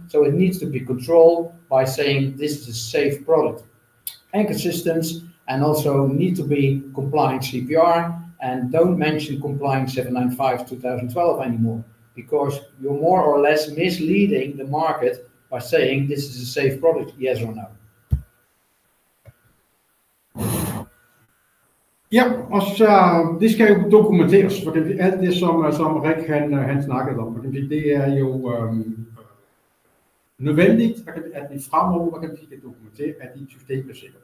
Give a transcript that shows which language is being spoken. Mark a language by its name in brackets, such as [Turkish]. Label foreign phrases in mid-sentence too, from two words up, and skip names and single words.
[English] So it needs to be controlled by saying this is a safe product. Anchor systems and also need to be compliant CPR, and don't mention complying 795/2012 anymore, because you're more or less misleading the market by saying this is a safe product, yes or no. [Danish] Ja, og så det skal jo dokumenteres, for alt det som Rick han snakkede om, det er jo nødvendigt, at vi fremover kan dokumentere, at det system er sikkert.